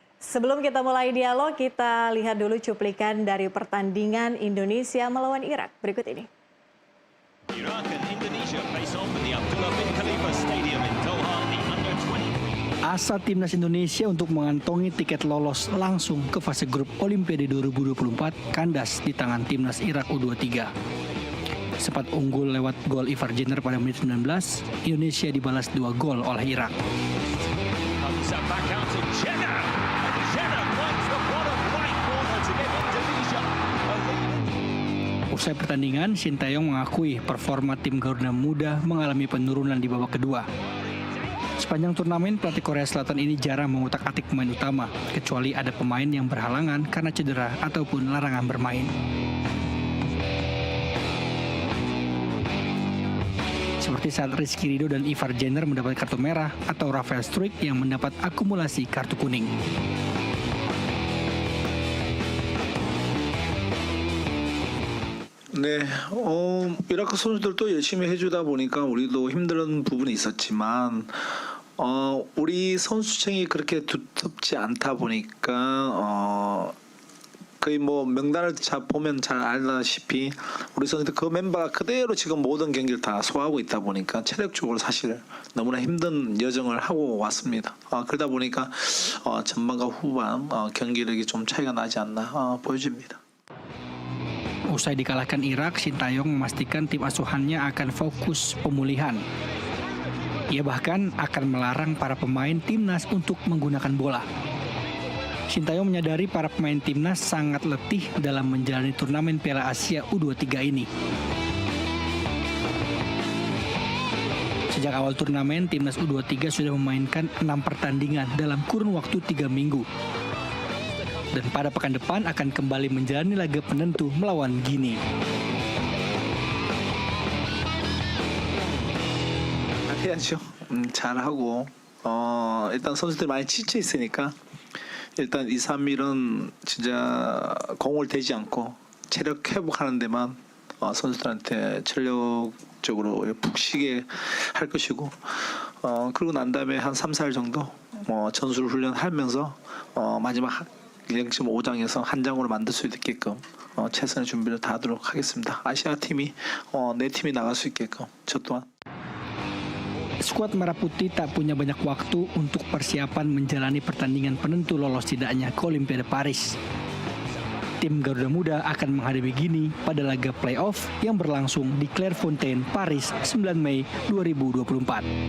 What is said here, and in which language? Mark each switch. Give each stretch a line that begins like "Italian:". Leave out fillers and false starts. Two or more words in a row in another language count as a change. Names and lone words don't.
Indonesian: Sebelum kita mulai dialog, kita lihat dulu cuplikan dari pertandingan Indonesia melawan Irak. Berikut ini.
English: Iraq and Indonesia face off at the Abdullah bin Khalifa Stadium in Doha, the under-20.
Indonesian: Asa timnas Indonesia untuk mengantongi tiket lolos langsung ke fase grup Olimpiade 2024 kandas di tangan timnas Irak U23. Sempat unggul lewat gol Ivar Jenner pada menit 19, Indonesia dibalas 2 gol oleh Irak.
English: Back out to Jenner. Jenner finds the bottom right corner to give Indonesia a lead.
Indonesian: Usai pertandingan, Sintayong mengakui performa tim Garuda Muda mengalami penurunan di babak kedua. Sepanjang turnamen, pelatih Korea Selatan ini jarang mengutak-atik pemain utama, kecuali ada pemain yang berhalangan karena cedera ataupun larangan bermain. Seperti saat Rizky Ridho dan Ivar Jenner mendapat kartu merah atau Rafael Struijk yang mendapat akumulasi kartu kuning.
Korean: 네, 이라크 선수들도 열심히 해주다 보니까 우리도 힘든 부분이 있었지만 우리 선수층이 그렇게 두텁지 않다 보니까 거의 뭐 명단을 보면 잘 알다시피 우리 선수들 그 멤버가 그대로 지금 모든 경기를 다 소화하고 있다 보니까 체력적으로 사실 너무나 힘든 여정을 하고 왔습니다. 그러다 보니까 전반과 후반 경기력이 좀 차이가 나지 않나 보여집니다.
Indonesian: Usai dikalahkan Irak, Sintayong memastikan tim asuhannya akan fokus pemulihan. Ia bahkan akan melarang para pemain timnas untuk menggunakan bola. Sintayong menyadari para pemain timnas sangat letih dalam menjalani turnamen Piala Asia U23 ini. Sejak awal turnamen, timnas U23 sudah memainkan 6 pertandingan dalam kurun waktu 3 minggu. Dan pada pekan depan akan kembali menjalani laga penentu melawan Guinea.
Korean: 해야죠. 잘하고 일단 선수들 많이 지쳐 있으니까 일단 2, 3일은 진짜 공을 대지 않고 체력 회복하는 데만 선수들한테 체력적으로 푹 쉬게 할 것이고 그러고 난 다음에 한 3, 4일 정도 전술 훈련하면서 마지막 0.5장에서 한 장으로 만들 수 있게끔 최선의 준비를 다하도록 하겠습니다. 아시아 팀이 네 팀이 나갈 수 있게끔 저 또한.
Indonesian: Skuad Merah Putih tak punya banyak waktu untuk persiapan menjalani pertandingan penentu lolos tidaknya ke Olimpiade Paris. Tim Garuda Muda akan menghadapi Guinea pada laga playoff yang berlangsung di Clairefontaine, Paris, 9 Mei 2024.